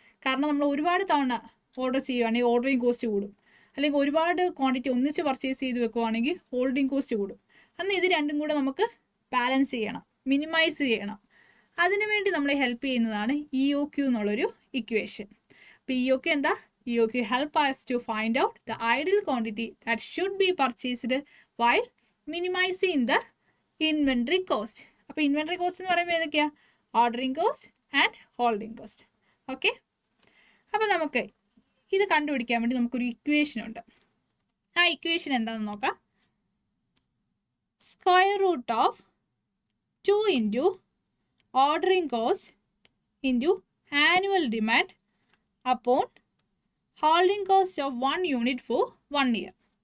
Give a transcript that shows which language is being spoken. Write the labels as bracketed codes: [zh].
[ml] കാരണം നമ്മൾ ഒരുപാട് തവണ ഓർഡർ ചെയ്യുകയാണെങ്കിൽ ഓർഡറിങ് കോസ്റ്റ് കൂടും, അല്ലെങ്കിൽ ഒരുപാട് ക്വാണ്ടിറ്റി ഒന്നിച്ച് പർച്ചേസ് ചെയ്ത് വെക്കുവാണെങ്കിൽ ഹോൾഡിങ് കോസ്റ്റ് കൂടും. അന്ന് ഇത് രണ്ടും കൂടെ നമുക്ക് ബാലൻസ് ചെയ്യണം, മിനിമൈസ് ചെയ്യണം. അതിനുവേണ്ടി നമ്മളെ ഹെൽപ്പ് ചെയ്യുന്നതാണ് EOQ എന്നുള്ളൊരു ഇക്വേഷൻ. അപ്പോൾ EOQ എന്താ? [en] EOQ help us to find out the ideal quantity that should be purchased while minimizing the inventory cost. [ml] അപ്പോൾ ഇൻവെൻട്രി കോസ്റ്റ് എന്ന് പറയുമ്പോൾ ഏതൊക്കെയാണ്? Ordering cost and holding cost. Okay, അപ്പോൾ നമുക്ക് ഇത് കണ്ടുപിടിക്കാൻ വേണ്ടി നമുക്കൊരു ഇക്വേഷൻ ഉണ്ട്. ആ ഇക്വേഷൻ എന്താണെന്ന് നോക്കാം. [en] Square root of 2 into ordering cost into annual demand upon holding cost of 1 unit for 1 year.